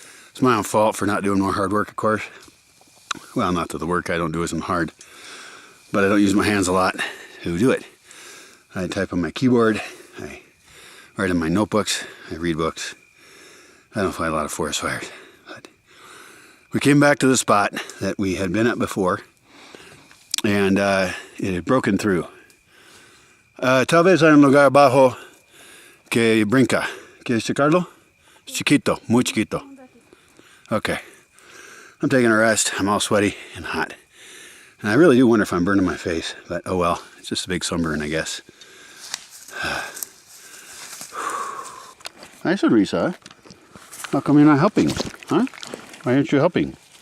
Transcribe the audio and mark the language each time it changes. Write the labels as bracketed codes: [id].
[en] It's my own fault for not doing more hard work, of course. Well, not that the work I don't do isn't hard, but I don't use my hands a lot to do it. I type on my keyboard, I write in my notebooks, I read books. I don't fight a lot of forest fires. We came back to the spot that we had been at before, and it had broken through. [es] Tal vez hay un lugar abajo que brinca. ¿Quieres checarlo? Es chiquito, muy chiquito. [en] Okay. I'm taking a rest. I'm all sweaty and hot. And I really do wonder if I'm burning my face, but oh well. It's just a big sunburn, I guess. Hi, Alycia. How come you're not helping? Huh? Why aren't you helping?